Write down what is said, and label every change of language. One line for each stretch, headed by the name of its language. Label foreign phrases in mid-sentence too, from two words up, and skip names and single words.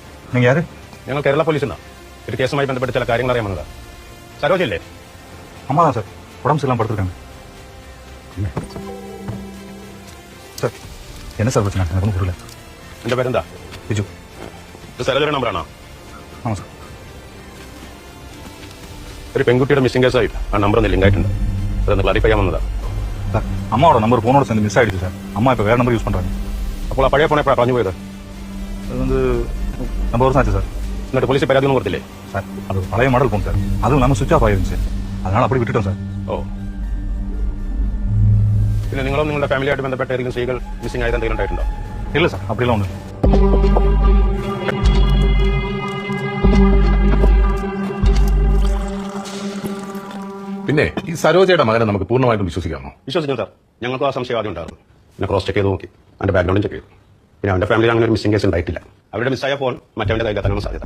Malayalam: നിങ്ങൾ ആര്? ഞങ്ങൾ കേരള പോലീസിൽ നിന്നാണ് ഒരു കേസുമായി ബന്ധപ്പെട്ട് ചില കാര്യങ്ങൾ അറിയാൻ വന്നതാ. സരോജല്ലേ?
Tamil: அம்மா தான் சார். உடம்பு சரியில்லாம படுத்துருக்காங்க. சார் என்ன சார் பிரச்சனை? எனக்கு ஒன்றும் புரியல.
Malayalam: എന്റെ പേരെന്താ? ബിജു. ഇത് സരോജയുടെ നമ്പറാണോ?
Tamil: ஆமாம் சார்.
Malayalam: ഒരു പെൺകുട്ടിയുടെ മിസ്സിംഗ് കേസായി ആ നമ്പർ ഒന്ന് ലിങ്ക് ആയിട്ടുണ്ട്. അതൊന്ന് ക്ലാരിഫൈ ചെയ്യാൻ വന്നതാ.
Tamil: சார் அம்மாவோட நம்பர் ஃபோனோட சேர்ந்து மிஸ் ஆகிடுச்சு சார். அம்மா இப்போ வேறு நம்பர் யூஸ் பண்ணுறாங்க.
Malayalam: അപ്പോൾ ആ പഴയ ഫോൺ എപ്പോഴാണ് പറഞ്ഞു പോയത്?
Tamil: அது வந்து நம்ம வருஷம் ஆச்சு சார்.
Malayalam: എന്നിട്ട് പോലീസ് പരാതി ഒന്നും കൊടുത്തില്ലേ?
Tamil: சார் அது பழைய மாடல் ஃபோன் சார். அதுவும் இல்லாமல்
English: switch off
Tamil: ஆயிருந்துச்சு. அதனால அப்படி விட்டுட்டோம் சார்.
Malayalam: ഓ, പിന്നെ നിങ്ങളും നിങ്ങളുടെ ഫാമിലിയായിട്ട് ബന്ധപ്പെട്ട ഏതെങ്കിലും സ്ത്രീകൾ മിസ്സിംഗ് ആയത് എന്തെങ്കിലും ഉണ്ടായിട്ടുണ്ടോ?
Tamil: இல்லை சார் அப்படிலாம் ஒன்று.
Malayalam: പിന്നെ ഈ സരോജയുടെ മകനെ നമുക്ക് പൂർണ്ണമായിട്ടും വിശ്വസിക്കാമോ? വിശ്വസിക്കും സാർ. ഞങ്ങൾക്കും ആ സംശയം ആദ്യം ഉണ്ടായിരുന്നു. പിന്നെ
English: cross check
Malayalam: ചെയ്ത് നോക്കി, അവന്റെ ബാക്ക്ഗ്രൗണ്ടും ചെക്ക് ചെയ്തു. പിന്നെ അവന്റെ ഫാമിലി അങ്ങനെ ഒരു
English: missing case
Malayalam: ഉണ്ടായിട്ടില്ല. അവരുടെ മിസ്സായ ഫോൺ മറ്റവന്റെ കയ്യിലെത്താനാണ് സാധ്യത.